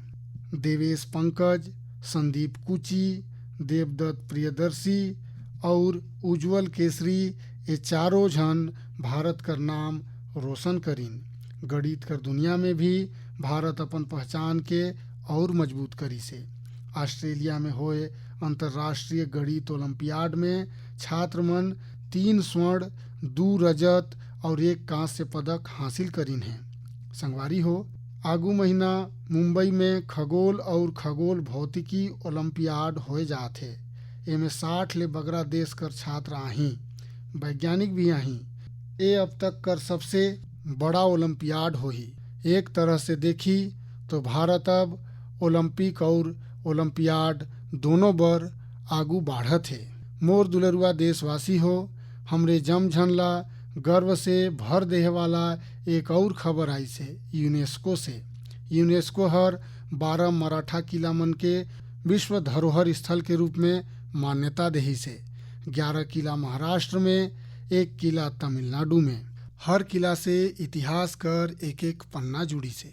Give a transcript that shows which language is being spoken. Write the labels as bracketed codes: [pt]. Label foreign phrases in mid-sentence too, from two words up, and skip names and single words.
[hne] देवेश पंकज, संदीप कुची, देवदत्त प्रियदर्शी और उज्जवल केसरी, ये चारों जन भारत कर नाम रोशन करीन। गणित कर दुनिया में भी भारत अपन पहचान के और मजबूत करी से। ऑस्ट्रेलिया में होए अंतर्राष्ट्रीय गणित ओलंपियाड में छात्र मन 3 स्वर्ण, 2 रजत और 1 कांस्य पदक हासिल करीन हैं। संगवारी हो, आगू महीना मुंबई में खगोल और खगोल भौतिकी ओलंपियाड होए जात है। एमे 60 ले बगरा देश कर छात्र आहीं, वैज्ञानिक भी आहीं। ये अब तक कर सबसे बड़ा ओलंपियाड होही। एक तरह से देखी तो भारत अब ओलंपिक और ओलंपियाड दोनों बर आगू बढ़त है। मोर दुलरुआ देशवासी हो, हमरे जमझन ला गर्व से भर देहे वाला एक और खबर आई से यूनेस्को से। यूनेस्को हर 12 मराठा किला मन के विश्व धरोहर स्थल के रूप में मान्यता देही से। 11 किला महाराष्ट्र में, 1 किला तमिलनाडु में। हर किला से इतिहास कर एक एक पन्ना जुड़ी से।